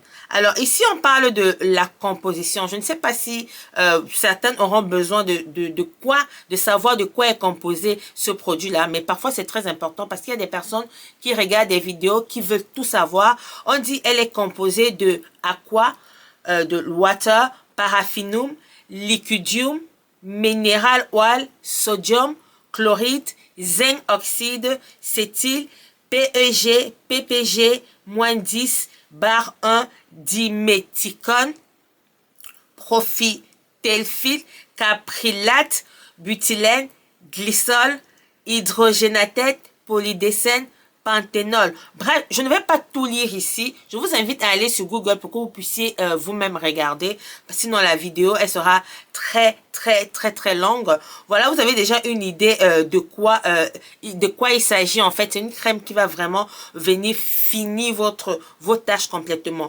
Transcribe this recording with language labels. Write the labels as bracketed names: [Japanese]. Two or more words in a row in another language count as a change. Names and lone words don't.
[French] Alors ici, on parle de la composition. Je ne sais pas si certaines auront besoin de savoir de quoi est composé ce produit-là. Mais parfois, c'est très important parce qu'il y a des personnes qui regardent des vidéos, qui veulent tout savoir. On dit elle est composée de aqua, de water, paraffinum, liquidium, [English] mineral oil, [French] sodium, chloride, zinc oxyde, cétyle, PEG, PPG, -10, bar 1, diméthicone, profiterol, caprylate, butylène, glycol, hydrogénatate, polydécène, panthénol. Bref, je ne vais pas tout lire ici. Je vous invite à aller sur Google pour que vous puissiez vous-même regarder. Sinon, la vidéo, elle sera très longue. Voilà, vous avez déjà une idée de quoi il s'agit. En fait, c'est une crème qui va vraiment venir finir vos tâches complètement.